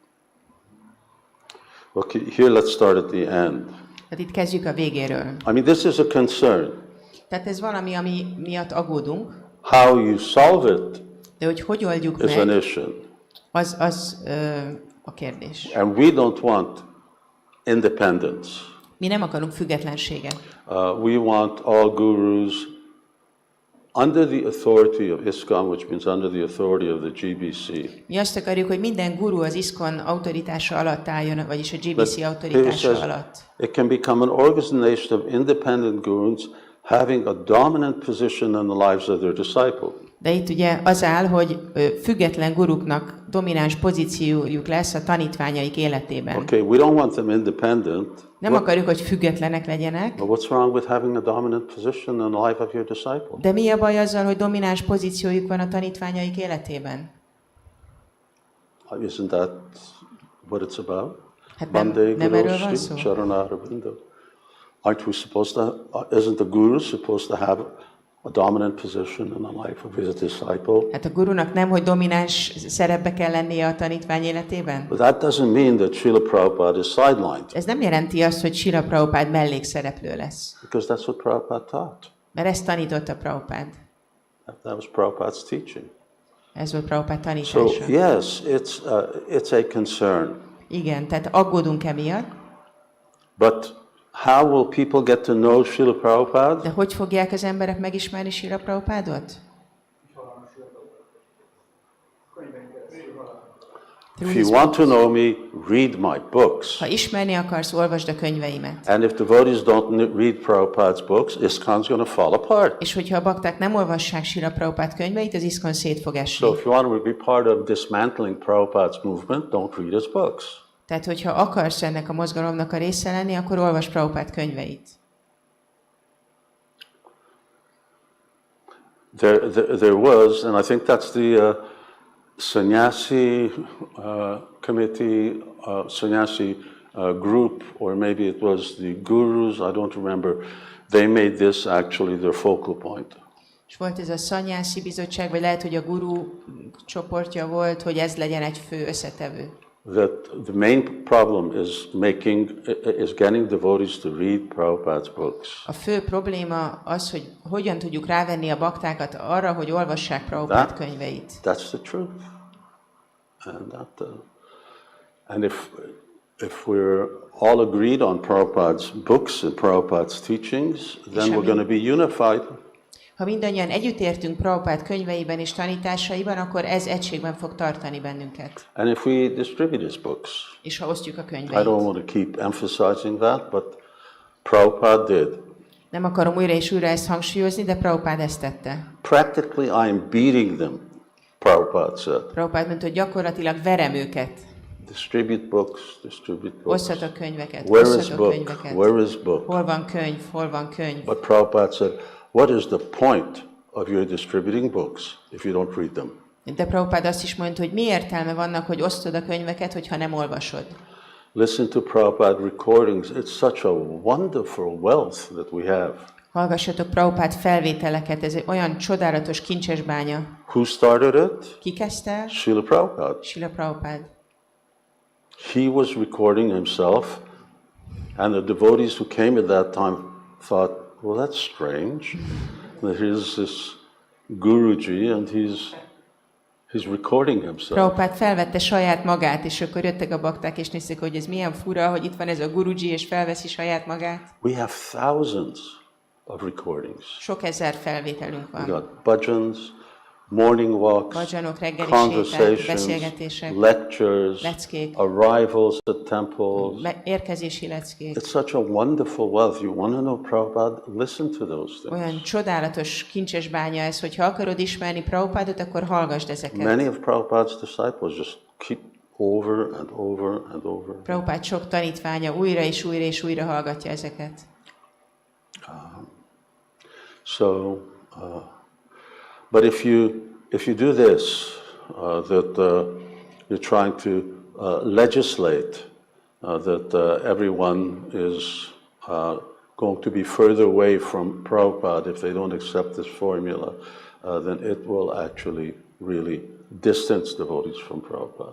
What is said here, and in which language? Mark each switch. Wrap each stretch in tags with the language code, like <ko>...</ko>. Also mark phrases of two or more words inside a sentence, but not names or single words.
<en>Okay, here let's start at the end.</en> <hu>Tehát itt kezdjük a végéről.</hu> <en>I mean, this is a concern.</en> <hu>Tehát ez valami, ami miatt aggódunk,</hu> <en>How you solve it</en> <hu>de hogy oldjuk</hu> <en>is an</en> <hu>meg,</hu> <en>issue.</en> <hu>az a kérdés.</hu> <en>And we don't want independence.</en> <hu>Mi nem akarunk függetlenséget.</hu> <en>We want all gurus under the authority of ISKCON, which means under the authority of the GBC.</en> <hu>Mi azt akarjuk, hogy minden guru az ISKCON autoritása alatt álljon, vagyis a</hu> <en>But</en> <hu>GBC</hu> <en>here it</en> <hu>autoritása</hu> <en>says,</en> <hu>alatt.</hu> <en>it can become an organization of independent gurus having a dominant position in the lives of their disciples.</en> <hu>De itt ugye az áll, hogy független guruknak domináns pozíciójuk lesz a tanítványaik életében.</hu> <en>Okay, we don't want them independent.</en> <hu>Nem akarjuk, hogy függetlenek legyenek,</hu> <en>But what's wrong with having a dominant position in the life of your disciple?</en> <hu>de mi a baj azzal, hogy domináns pozíciójuk van a tanítványaik életében?</hu> <en>Isn't that what it's about?</en> <hu>Hát</hu> <sa>Bande</sa> <hu>nem erről van</hu> <sa>Guru</sa> <hu>szó?</hu> <sa>Sri Charanaravinda.</sa> <en>Aren't we supposed to, isn't the guru supposed to have a dominant position in the life of his disciple?</en> <hu>Hát a gurunak nem, hogy domináns szerepbe kell lennie a tanítvány életében?</hu> <en>But that doesn't mean that Śrīla Prabhupāda is sidelined,</en> <hu>Ez nem jelenti azt, hogy Śrīla Prabhupád mellékszereplő lesz.</hu> <en>because that's what Prabhupada taught.</en> <hu>Mert ezt tanította Prabhupád.</hu> <en>That was Prabhupada's teaching.</en> <hu>Ez volt Prabhupád</hu> <en>So</en> <hu>tanítása.</hu> <en>yes, it's a concern.</en> <hu>Igen, tehát aggódunk emiatt,</hu> <en>But how will people get to know Śrīla Prabhupada?</en> <hu>de hogy fogják az emberek megismerni Śrīla Prabhupádot?</hu> <en>If you want to know me, read my books.</en> <hu>Ha ismerni akarsz, olvasd a könyveimet.</hu> <en>And if devotees don't read Prabhupada's books, ISKCON's going to fall apart.</en> <hu>És hogyha a bakták nem olvassák Śrīla Prabhupád könyveit, az ISKCON szét fog esni.</hu> <en>So if you want to be part of dismantling Prabhupada's movement, don't read his books.</en> <hu>Tehát, hogyha akarsz ennek a mozgalomnak a része lenni, akkor olvasd Prabhupád könyveit.</hu> <en>There was, and I think that's the sannyasi committee, sannyasi group, or maybe it was the gurus, I don't remember. They made this actually their focal point.</en> <hu>És volt ez a szanyászi bizottság, vagy lehet, hogy a guru csoportja volt, hogy ez legyen egy fő összetevő.</hu> <en>That the main problem is getting devotees to read Prabhupada's books.</en> <hu>A fő probléma az, hogy hogyan tudjuk rávenni a baktákat arra, hogy olvassák Prabhupád könyveit.</hu> <en>That's the truth. And if we're all agreed on Prabhupada's books and Prabhupada's teachings, then we're going to be unified.</en> <hu>Ha mindannyian együtt értünk Prabhupád könyveiben és tanításaiban, akkor ez egységben fog tartani bennünket.</hu> <en>And if we distribute his books,</en> <hu>és ha osztjuk a</hu> <en>I</en> <hu>könyveit.</hu> <en>don't want to keep emphasizing that, but Prabhupada did.</en> <hu>Nem akarom újra és újra ezt hangsúlyozni, de Prabhupád ezt tette.</hu> <en>Practically, I'm beating them, Prabhupada said.</en> <hu>Prabhupád mondta, hogy gyakorlatilag verem őket.</hu> <en>Distribute books, distribute books.</en> <hu>Osszatok könyveket,</hu> <en>Where is</en> <hu>osszatok</hu> <en>book?</en> <hu>könyveket.</hu> <en>Where is book?</en> <hu>Hol van könyv, hol van könyv.</hu> <en>But Prabhupada said, what is the point of your distributing books if you don't read them?</en> <hu>De Prabhupád azt is mondta, hogy mi értelme vannak, hogy osztod a könyveket, hogyha nem olvasod.</hu> <en>Listen to Prabhupada recordings. It's such a wonderful wealth that we have.</en> <hu>Hallgassatok Prabhupád felvételeket, ez egy olyan csodálatos kincsesbánya.</hu> <en>Who started it?</en> <hu>Ki kezdte?</hu> <en>Śrīla Prabhupāda.</en> <hu>Śrīla Prabhupāda.</hu> <en>He was recording himself, and the devotees who came at that time thought, well, that's strange. Here's this Guruji, and he's recording himself.</en> <hu>Prabhupád felvette saját magát, és akkor jöttek a bakták, és nézték, hogy ez milyen fura, hogy itt van ez a Guruji, és felveszi saját magát.</hu> <en>We have thousands of recordings.</en> <hu>Sok ezer felvételünk</hu> <en>We</en> <hu>van.</hu> <en>got bhajans, morning walks,</en> <hu>Bhajanok, reggeli séták,</hu> <en>conversations,</en> <hu>beszélgetések,</hu> <en>lectures,</en> <hu>leckék,</hu> <en>arrivals at temples.</en> <hu>érkezési leckék.</hu> <en>It's such a wonderful wealth. You want to know Prabhupada? Listen to those things.</en> <hu>Olyan csodálatos kincses bánya ez, hogy ha akarod ismerni Prabhupádot, akkor hallgasd ezeket.</hu> <en>Many of Prabhupada's disciples just keep over and over and over.</en> <hu>Prabhupád sok tanítványa újra és újra és újra hallgatja ezeket.</hu> <en>But if you do this, that you're trying to legislate that everyone is going to be further away from Prabhupada if they don't accept this formula, then it will actually really distance devotees from Prabhupada.</en>